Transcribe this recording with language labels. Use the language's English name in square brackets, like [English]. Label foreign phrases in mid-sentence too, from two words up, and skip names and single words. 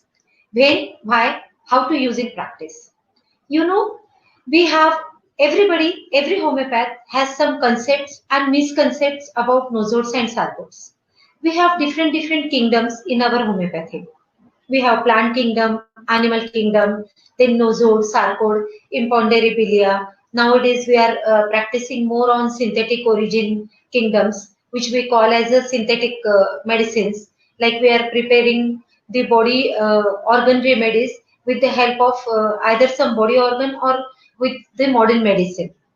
[English] When, why, how to use in practice. You know, we have every homeopath has some concepts and misconceptions about nosors and sarcos. We have different kingdoms in our homeopathy. We have plant kingdom, animal kingdom, then nosor, sarcod, imponderabilia. Nowadays, we are practicing more on synthetic origin kingdoms, which we call as a synthetic medicines. Like we are preparing the body organ remedies with the help of either some body organ or with the modern medicine.